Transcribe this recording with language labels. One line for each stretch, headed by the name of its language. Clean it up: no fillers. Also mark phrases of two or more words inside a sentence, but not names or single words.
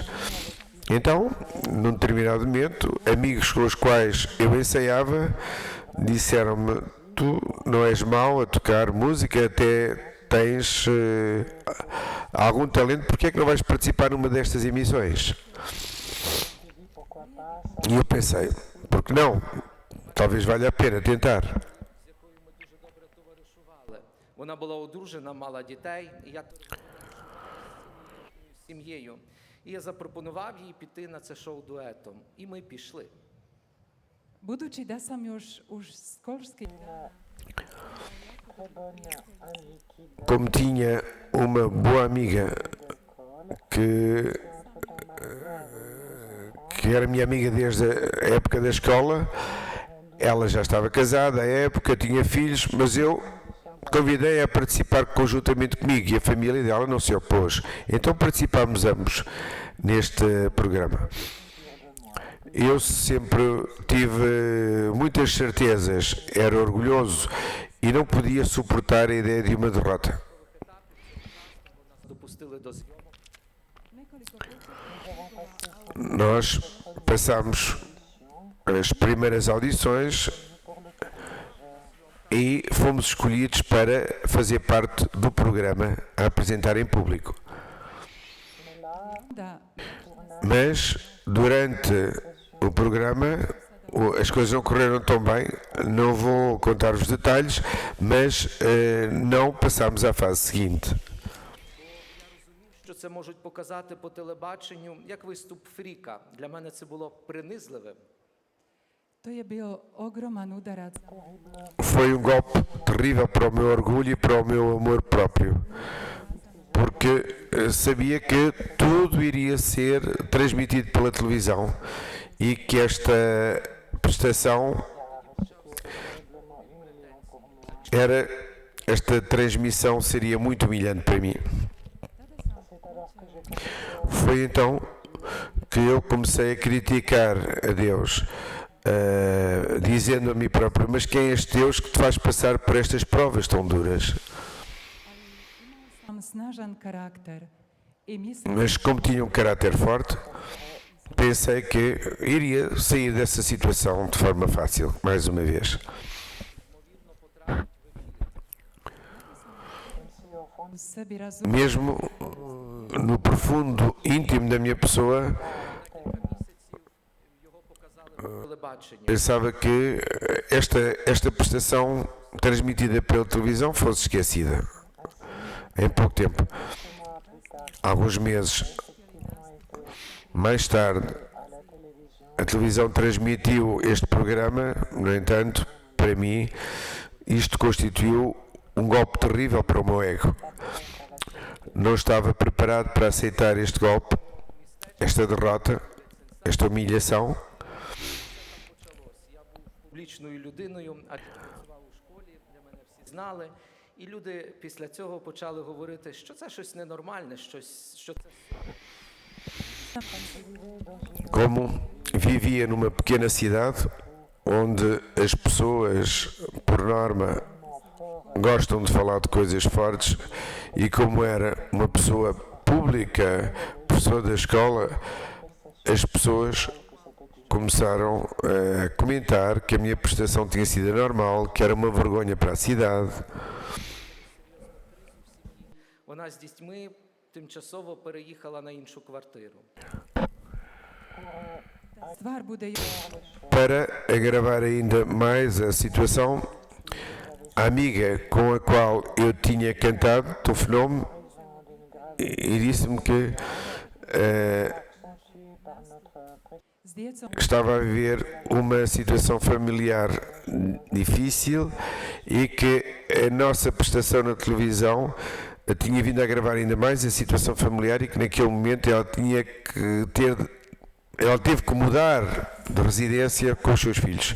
Portuguese: Então, num determinado momento, amigos com os quais eu ensaiava disseram-me: tu não és mau a tocar música, até tens algum talento, porque é que não vais participar numa destas emissões? E eu pensei, por que não? Talvez valha a pena tentar.
Ukrainian: З якою ми дуже добре товаришували. Вона була одружена, мала дітей, і я з сім'єю. І я запропонував їй піти на це шоу дуетом. І ми пішли.
Croatian: Budući da sam još u školskih dana
Portuguese: Como tinha uma boa amiga que era minha amiga desde a época da escola, ela já estava casada à época, tinha filhos, mas eu convidei-a a participar conjuntamente comigo e a família dela não se opôs. Então participámos ambos neste programa. Eu sempre tive muitas certezas, era orgulhoso e não podia suportar a ideia de uma derrota.
Ukrainian: Допустили до зйомок.
Croatian: nekoliko puta
Portuguese: Nós passámos as primeiras audições e fomos escolhidos para fazer parte do programa a apresentar em público.
Croatian: da
Portuguese: Mas durante o programa as coisas não correram tão bem, não vou contar os detalhes, mas não passámos à fase seguinte.
Ukrainian: Що це можуть показати по телебаченню, як виступ фріка. Для мене це було принизливим.
Croatian: to je bio ogroman udarac.
Portuguese: Foi um golpe terrível para o meu orgulho e para o meu amor próprio, porque sabia que tudo iria ser transmitido pela televisão e que esta prestação esta transmissão seria muito humilhante para mim. Foi então que eu comecei a criticar a Deus, dizendo a mim próprio: mas quem é este Deus que te faz passar por estas provas tão duras?
Croatian: Sam snažan karakter i mislim
Portuguese: Mas como tinha um caráter forte, pensei que iria sair dessa situação de forma fácil, mais uma vez.
Croatian: u sebi razumio
Portuguese: Mesmo no profundo íntimo da minha pessoa,
Ukrainian: Його показали по телебаченню.
Portuguese: pensava que esta prestação transmitida pela televisão fosse esquecida em pouco tempo. Alguns meses mais tarde, a televisão transmitiu este programa. No entanto, para mim, isto constituiu um golpe terrível para o meu ego. Não estava preparado para aceitar este golpe, esta derrota, esta humilhação.
Ukrainian: Я був публічною людиною, а працював у школі, де мене всі знали. І люди після цього почали говорити, що це щось ненормальне, що це
Portuguese: Como vivia numa pequena cidade onde as pessoas, por norma, gostam de falar de coisas fortes, e como era uma pessoa pública, professor da escola, as pessoas começaram a comentar que a minha prestação tinha sido normal, que era uma vergonha para a cidade.
Ukrainian: вона з дітьми тимчасово переїхала на іншу квартиру.
Croatian: Stvar bude
Portuguese: Para agravar ainda mais a situação, a amiga com a qual eu tinha cantado telefonou-me e disse-me que
Croatian: s djecom
Portuguese: estava a viver uma situação familiar difícil e que a nossa prestação na televisão tinha vindo a agravar ainda mais a situação familiar e que naquele momento ela teve que mudar de residência com os seus filhos.